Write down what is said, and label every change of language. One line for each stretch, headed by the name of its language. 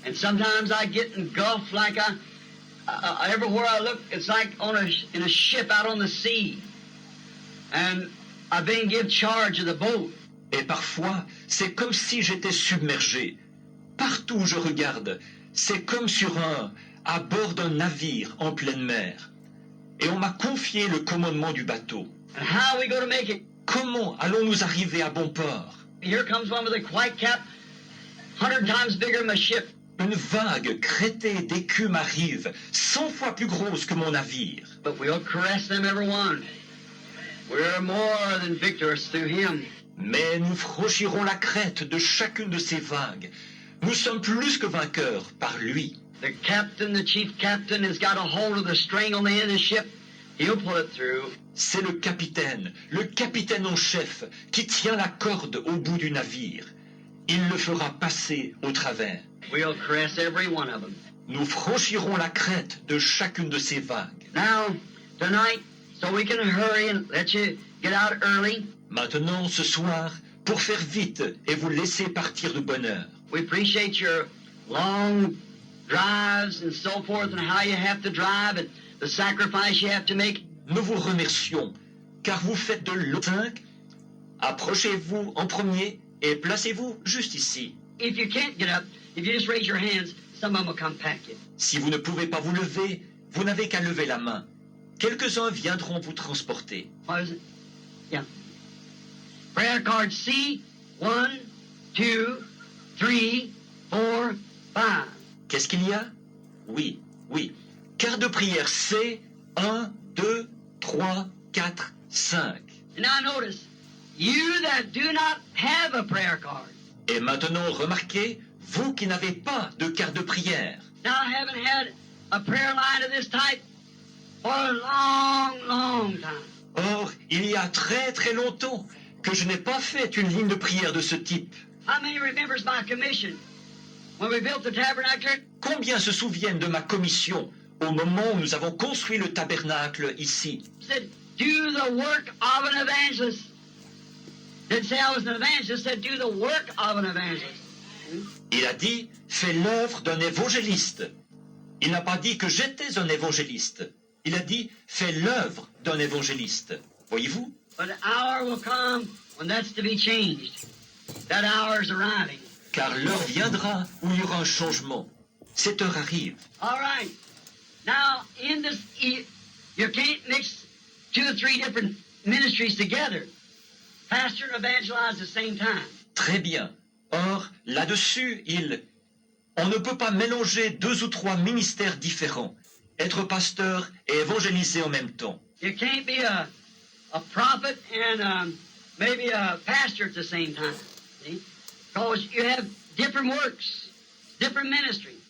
English: And sometimes I get engulfed like everywhere I look, it's like in a ship out on the sea. And I've been given charge of the boat.
French: Et parfois, c'est comme si j'étais submergé. Partout où je regarde, c'est comme à bord d'un navire en pleine mer. Et on m'a confié le commandement du bateau.
English: And how are we going to make it?
French: Comment allons-nous arriver à bon port?
English: Here comes one with a white cap, 100 times bigger than my ship.
French: Une vague crêtée d'écume arrive, 100 fois plus grosse que mon navire.
English: But we'll caress them every one. We're more than victors through him.
French: Mais nous franchirons la crête de chacune de ces vagues. Nous sommes plus que vainqueurs par lui.
English: The captain, the chief captain, has got a hold of the string on the end of the ship. He'll pull it through.
French: C'est le capitaine en chef, qui tient la corde au bout du navire. il le fera passer au travers.
English: We'll caress every one of them.
French: Nous franchirons la crête de chacune de ces vagues.
English: Now, tonight, so we can hurry and let you get out early,
French: Maintenant, ce soir, pour faire vite et vous laisser partir de bonne heure.
English: we appreciate your long drives and so forth and how you have to drive and the sacrifice you have to make.
French: Nous vous remercions, car vous faites de l'eau 5. Approchez-vous en premier et placez-vous juste ici.
English: If you can't get up, if you just raise your hands, some of them will come pack you.
French: Si vous ne pouvez pas vous lever, vous n'avez qu'à lever la main. Quelques-uns viendront vous transporter.
English: What is it? Yeah. Prayer card C, 1, 2, 3, 4, 5.
French: Qu'est-ce qu'il y a? Oui, oui. Carte de prière C, 1, 2, 3, 4, 5.
English: And now notice, you that do not have a prayer card.
French: Et maintenant, remarquez, vous qui n'avez pas de carte de prière.
English: Now I haven't had a prayer line of this type for a long, long time.
French: Or, il y a très très longtemps que je n'ai pas fait une ligne de prière de ce type.
English: How many remembers my commission when we built the tabernacle?
French: Combien se souviennent de ma commission au moment où nous avons construit le tabernacle ici?
English: Said, do the work of an evangelist. Didn't say I was an evangelist, said do the work of an evangelist.
French: Il a dit, fais l'œuvre d'un évangéliste. Il n'a pas dit que j'étais un évangéliste. Il a dit, fais l'œuvre d'un évangéliste. Voyez-vous?
English: But the hour will come when that's to be changed. That hour is arriving.
French: Car l'heure viendra où il y aura un changement. Cette heure arrive.
English: All right. Now, in this, you can't mix 2 or 3 different ministries together. Pastor and evangelize at the same time.
French: Très bien. Or, là-dessus, on ne peut pas mélanger 2 ou 3 ministères différents. Être pasteur et évangéliser en même temps.
English: You can't be a prophet and maybe a pastor at the same time. See? Because you have different works, different ministry.